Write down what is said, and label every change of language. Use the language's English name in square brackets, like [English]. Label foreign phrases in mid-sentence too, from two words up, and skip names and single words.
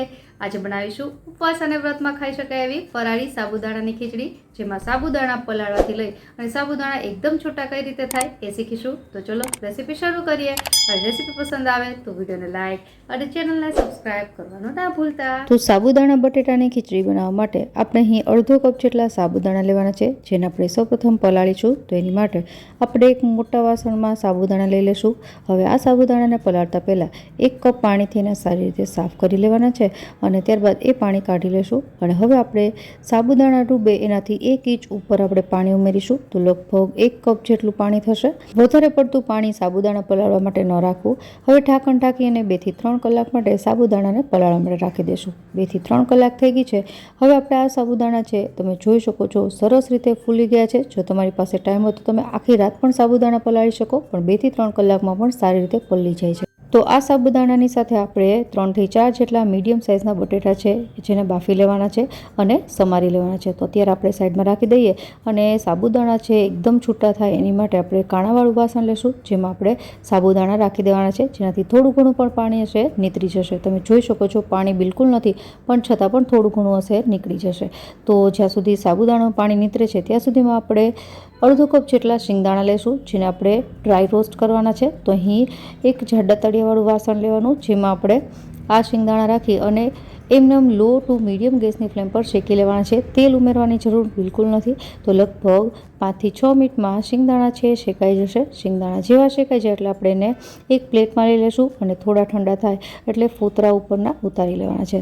[Gujarati] आज बनावीशुं उपवास अने व्रत में खाई शकाय एवी फराळी साबुदाणानी खीचड़ी, जेमां साबुदाणा पलाळवाथी लई अने साबुदाणा एकदम छूटा कई रीते थाय ए शीखीशुं। तो चलो रेसिपी शुरू करीए। अने रेसिपी पसंद आवे तो विडियोने लाइक अने चेनलने सब्सक्राइब करवानुं ना भूलता। तो साबुदाणा बटेटानी खीचड़ी बनाववा माटे आपणे અહીં અડધો કપ જેટલા સાબુદાણા લેવાના છે, જેને આપણે સૌપ્રથમ પલાળીશું। તો એની માટે આપણે એક મોટા વાસણમાં સાબુદાણા લઈ લેશું। હવે આ સાબુદાણાને પલાળતા પહેલાં 1 કપ પાણીથી એને સારી રીતે સાફ કરી લેવાના છે અને ત્યારબાદ એ પાણી કાઢી લેશું। અને હવે આપણે સાબુદાણા ડૂબે એનાથી 1 ઇંચ ઉપર આપણે પાણી ઉમેરીશું। તો લગભગ 1 કપ જેટલું પાણી થશે। વધારે પડતું પાણી સાબુદાણા પલાળવા માટે ન રાખવું। હવે ઢાંકણ ઢાંકી અને 2 થી 3 કલાક માટે સાબુદાણાને પલાળવા માટે રાખી દેશું। 2 થી 3 કલાક થઈ ગઈ છે। હવે આપણે આ સાબુદાણા છે તમે જોઈ શકો છો સરસ રીતે ફૂલી ગયા છે। જો તમારી પાસે ટાઈમ હોય તો તમે આખી રાત પણ સાબુદાણા પલાળી શકો, પણ 2 થી 3 કલાકમાં પણ સારી રીતે પલળી જાય છે। तो आ साबुदाणानी साथे आपणे 3 થી 4 जेटला मीडियम साइजना बटेटा छे जेने बाफी लेवाना छे अने समारी लेवाना छे। तो अत्यारे आपणे साइडमां राखी दईए अने साबुदाणा छे एकदम छूटा थाय एनी माटे आपणे काणावाळुं वासण लेशुं, जेमां आपणे साबुदाणा राखी देवाना छे, जेनाथी थोडुं घणुं पण पाणी हशे नीतरी जशे। तमे जोई शको छो पाणी बिलकुल नथी, पण छतां पण थोडुं घणुं हशे नीकળી जशे। तो ज्यां सुधी साबुदाणानुं पाणी नीतरे छे त्यां सुधीमां आपणे अर्धो कप जेटला शिंगदाणा लेशुं, जेने आपणे ड्राय रोस्ट करवाना छे। तो અહીં એક જાડા તળિયાવાળું વાસણ લેવાનું, જેમાં આપણે આ શિંગદાણા રાખી અને એમનેમ લો ટુ મીડિયમ ગેસની ફ્લેમ પર શેકી લેવાના છે। તેલ ઉમેરવાની જરૂર બિલકુલ નથી। તો લગભગ 5 થી 6 મિનિટમાં શિંગદાણા છે શેકાઈ જશે। શિંગદાણા જેવા શેકાઈ જાય એટલે આપણે એને એક પ્લેટમાં લઈ લેશું અને થોડા ઠંડા થાય એટલે ફોતરા ઉપરના ઉતારી લેવાના છે।